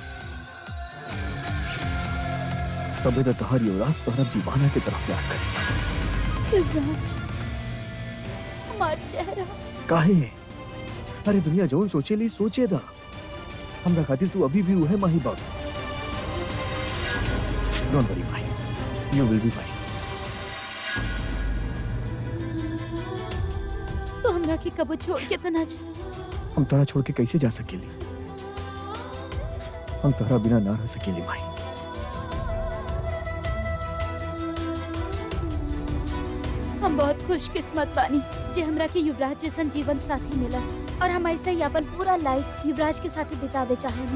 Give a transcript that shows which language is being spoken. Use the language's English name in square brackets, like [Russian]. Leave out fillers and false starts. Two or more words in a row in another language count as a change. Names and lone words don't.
[Bhojpuri] तबे तो तहार युवराज तोहरा दीवाना की तरफ प्यार करे। युवराज, हमार चेहरा काहे? अरे दुनिया जो सोचे ली सोचे दा, हमरा खातिर तू अभी भी उहे माही बाबू। [English] don't worry माही, you will be fine. [Bhojpuri] तो हमरा के कबो छोड़ के तो ना जा। हम तोरा छोड़ के कैसे जा सकेली? हम तोरा बिना ना रह सकेली माही। हम बहुत खुशकिस्मत बानी जे हमरा के युवराज जैसन जीवन साथी मिला, और हम ऐसा ही अपन पूरा लाइफ युवराज के साथ बितावे चाहेनी।